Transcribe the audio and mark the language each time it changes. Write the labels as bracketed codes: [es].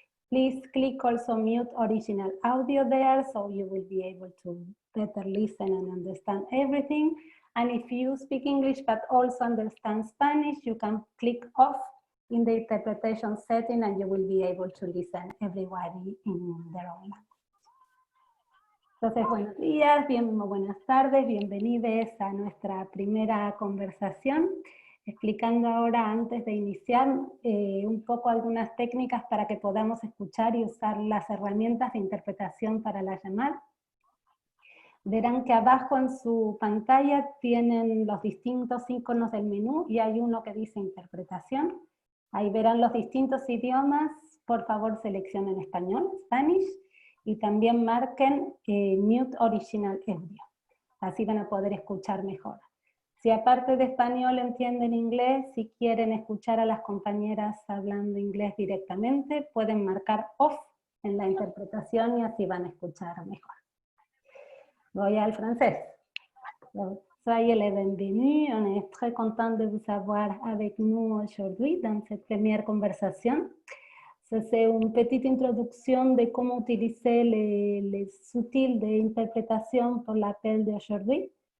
[en] Please click also mute original audio there, so you will be able to better listen and understand everything. And if you speak English but also understand Spanish, you can click off in the interpretation setting and you will be able to listen everybody in their own language. [es] Entonces, buenos días, buenas tardes, bienvenidos a nuestra primera conversación. Explicando ahora, antes de iniciar, un poco algunas técnicas para que podamos escuchar y usar las herramientas de interpretación para la llamada. Verán que abajo en su pantalla tienen los distintos iconos del menú y hay uno que dice interpretación. Ahí verán los distintos idiomas. Por favor, seleccionen español, Spanish, y también marquen Mute Original Audio. Así van a poder escuchar mejor. Si aparte de español entienden inglés, si quieren escuchar a las compañeras hablando inglés directamente, pueden marcar off en la interpretación y así van a escuchar mejor. Voy al français. [fr] Soyez les bienvenus, on est très content de vous avoir avec nous aujourd'hui dans cette première conversation. C'est une petite introduction de comment utiliser les outils d'interprétation pour l'appel d'aujourd'hui.